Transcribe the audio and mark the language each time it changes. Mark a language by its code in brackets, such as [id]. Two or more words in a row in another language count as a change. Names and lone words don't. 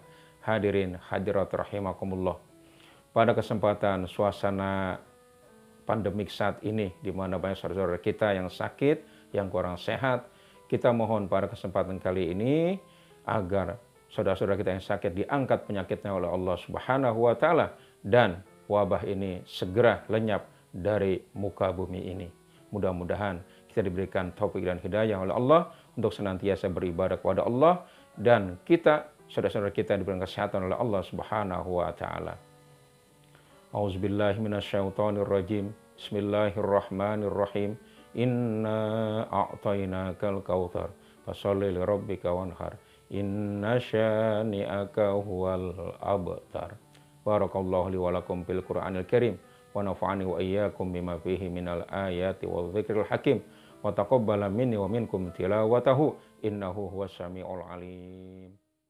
[id] Hadirin hadirat rahimakumullah. Pada kesempatan suasana pandemik saat ini, di mana banyak saudara-saudara kita yang sakit, yang kurang sehat, kita mohon pada kesempatan kali ini agar saudara-saudara kita yang sakit diangkat penyakitnya oleh Allah [ar] سبحانه وتعالى [id] dan wabah ini segera lenyap dari muka bumi ini. Mudah-mudahan kita diberikan taufik dan hidayah oleh Allah untuk senantiasa beribadah kepada Allah, dan kita, saudara-saudara kita, diberikan kesehatan oleh Allah [ar] سبحانه وتعالى. أعوذ بالله من الشيطان الرجيم. بسم الله الرحمن الرحيم. إنا أعطيناك الكوثر فصل لربك وانحر. إن شانئك هو الأبتر. بارك الله لي ولكم في القرآن الكريم ونفعني وإياكم بما فيه من الآيات والذكر الحكيم وتقبل مني ومنكم تلاوته إنه هو السميع العليم.